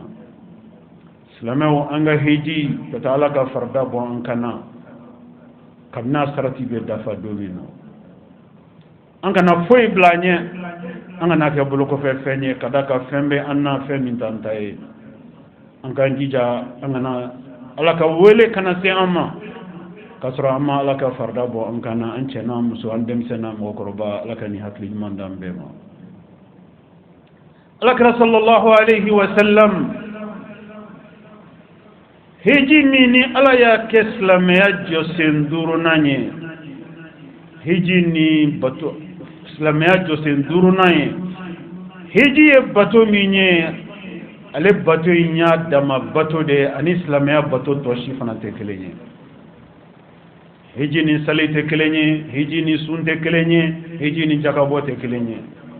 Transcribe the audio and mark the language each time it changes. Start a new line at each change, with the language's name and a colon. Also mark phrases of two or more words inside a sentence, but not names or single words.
Bambara: silamɛw an ka hiji ka taa ala ka farida bɔ an kan na kabini a sarati bɛ dafa don min na an kana foyi bila an ɲɛ an kana kɛ bolokɔfɛ fɛn ye ka da ka fɛn bɛ an na fɛn min t'an ta ye an k'an jija an kana ala ka wele kana se an ma ka sɔrɔ an ma ala ka farida bɔ an kan na an cɛ n'an muso an denmisɛn n'an mɔgɔkɔrɔba ala ka nin hakili ɲuman d'an bɛɛ ma alakira
Arabic: صلى الله عليه وسلم
Bambara: hiji min ni ala y'a kɛ silamɛya jɔsen duurunan ye hiji ni bato silamɛya jɔsen duurunan ye hiji ye bato min ye ale bato in y'a dama bato de ani silamɛya bato tɔ si fana tɛ kelen ye hiji ni sali tɛ kelen ye hiji ni sun tɛ kelen ye hiji ni jakabɔ tɛ kelen ye